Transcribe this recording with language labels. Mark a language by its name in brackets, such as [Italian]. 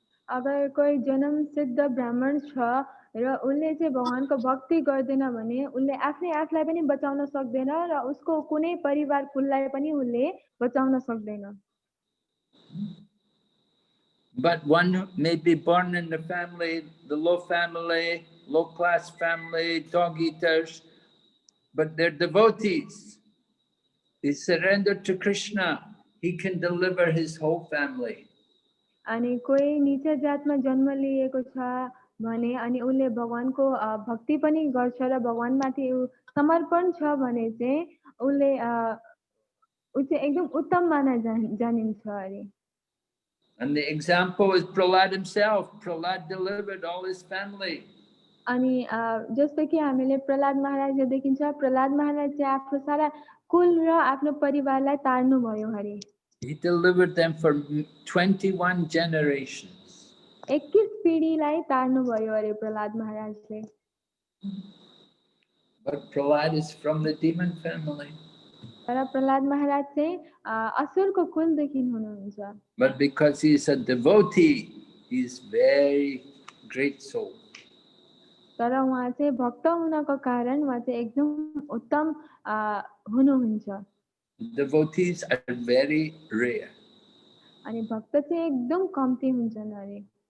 [Nepali] अगर कोही जन्म सिद्ध ब्राह्मण छ र उसले चाहिँ भगवानको भक्ति गर्दैन भने उसले आफूलाई पनि बचाउन सक्दैन र उसको कुनै परिवारकुललाई पनि उसले बचाउन सक्दैन। [English] But one may be born in the family, the low class family, dog eaters, but they're devotees. They surrender to Krishna. He can deliver his whole family. [Nepali] अनि कोही नीचा जातमा जन्म लिएको छ भने अनि उसले भगवानको भक्ति पनि गर्छ र भगवानमाथि समर्पण छ भने चाहिँ उसले उ चाहिँ एकदम उत्तम माना जानिन्छ अरे। [English] And the example is Prahlad himself. Prahlad delivered all his family. [Nepali] अनि जस्तो कि हामीले प्रहलाद महाराज देखिन्छ, प्रहलाद महाराज चाहिँ आफ्नो सारा कुल र आफ्नो परिवारलाई तार्नु भयो अरे। [English] He delivered them for 21 generations. [Nepali] 21 पिढीलाई तार्नु भयो अरे Prahlad महाराजले। [English] But Prahlad is from the demon family. [Nepali] तर प्रहलाद महाराज चाहिँ असुरको कुलदेखि हुनुहुन्छ। [English] But because he is a devotee, he is very great soul. [Nepali] तर उहाँ चाहिँ भक्त हुनको कारण उहाँ चाहिँ एकदम उत्तम हुनुहुन्छ। [English] Devotees are very rare. [Nepali] अनि भक्त चाहिँ एकदम कम्ती हुन्छन् अरे।